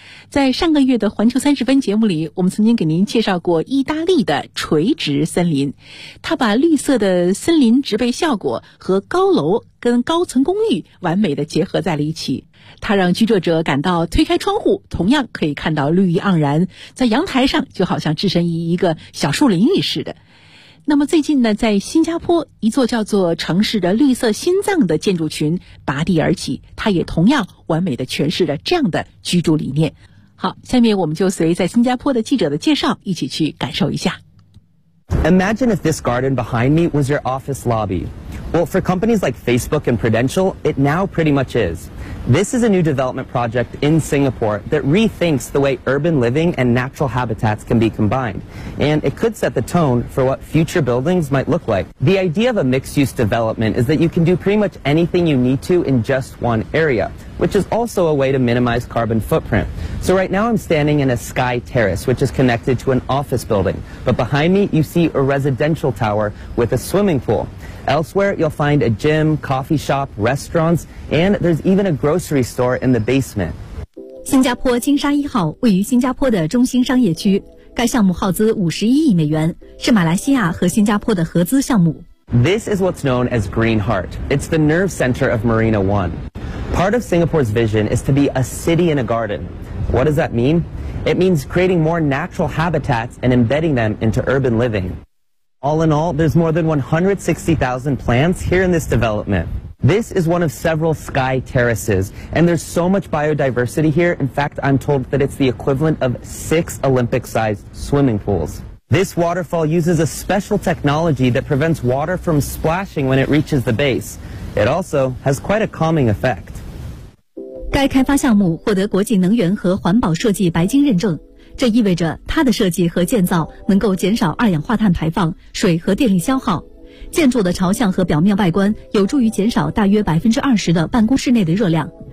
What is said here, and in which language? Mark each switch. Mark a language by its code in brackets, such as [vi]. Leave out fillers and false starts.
[zh] 在上个月的环球三十分节目里，我们曾经给您介绍过意大利的垂直森林，它把绿色的森林植被效果和高楼跟高层公寓完美的结合在了一起，它让居住者感到推开窗户同样可以看到绿意盎然，在阳台上就好像置身于一个小树林里似的。那么最近呢，在新加坡一座叫做城市的绿色心脏的建筑群拔地而起，它也同样完美的诠释了这样的居住理念。好，下面我们就随在新加坡的记者的介绍一起去感受一下。 [en] Imagine if this garden behind me was your office lobby. Well, for companies like Facebook and Prudential, it now pretty much is. This is a new development project in Singapore that rethinks the way urban living and natural habitats can be combined. And it could set the tone for what future buildings might look like. The idea of a mixed-use development is that you can do pretty much anything you need to in just one area, which is also a way to minimize carbon footprint. So right now I'm standing in a sky terrace, which is connected to an office building. But behind me, you see a residential tower with a swimming pool. Elsewhere, you'll find a gym, coffee shop, restaurants, and there's even a grocery store in the basement. [zh] 新加坡金沙一号位于新加坡的中心商业区。该项目耗资$51亿，是马来西亚和新加坡的合资项目。 [en] This is what's known as Green Heart. It's the nerve center of Marina One. Part of Singapore's vision is to be a city in a garden. What does that mean? It means creating more natural habitats and embedding them into urban living. All in all, there's more than 160,000 plants here in this development. This is one of several sky terraces, and there's so much biodiversity here. In fact, I'm told that it's the equivalent of 6 Olympic-sized swimming pools. This waterfall uses a special technology that prevents water from splashing when it reaches the base. It also has quite a calming effect. [zh] 该开发项目获得国际能源和环保设计白金认证，这意味着它的设计和建造能够减少二氧化碳排放、水和电力消耗。建筑的朝向和表面外观有助于减少大约20%的办公室内的热量。